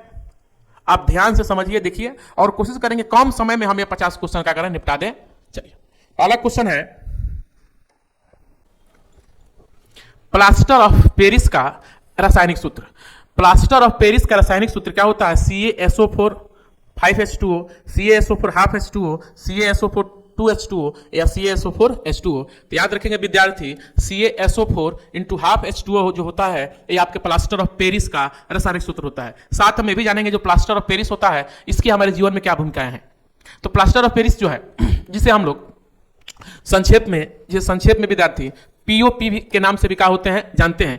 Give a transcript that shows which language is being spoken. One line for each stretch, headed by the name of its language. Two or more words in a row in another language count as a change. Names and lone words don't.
Hindi: आप ध्यान से समझिए, देखिए और कोशिश करेंगे कम समय में हम ये 50 क्वेश्चन का करें, निपटा दें। चलिए, पहला क्वेश्चन है
English: plaster of Paris
Hindi: का रासायनिक सूत्र।
English: plaster of Paris
Hindi: का रासायनिक सूत्र क्या होता है? CaSO4 5H2O, CaSO4 हाफ H2O, CaSO4 2H2O या CaSO4H2O। तो याद रखेंगे विद्यार्थी, CaSO4
English: into half
Hindi: H2O जो होता है ये आपके
English: plaster of Paris
Hindi: का रासायनिक सूत्र होता है। साथ में भी जानेंगे जो
English: plaster of Paris
Hindi: होता है इसकी हमारे जीवन में क्या भूमिकाएं हैं। तो
English: plaster of Paris
Hindi: जो है, जिसे हम लोग संक्षेप में विद्यार्थी पीओपी के नाम से भी क्या होते हैं जानते हैं।